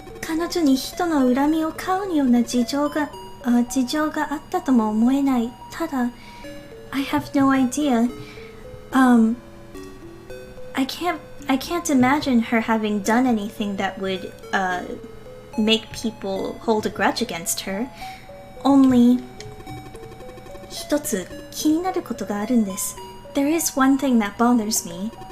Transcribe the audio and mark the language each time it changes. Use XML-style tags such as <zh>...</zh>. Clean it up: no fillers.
<ja>彼女に人の恨みを買うような事情があったとも思えない。</ja> <en>ただ、I have no idea. I can't imagine her having done anything that would, make people hold a grudge against her.</en> <ja>Only, 一つ気になることがあるんです。</ja> <en>There is one thing that bothers me.</en>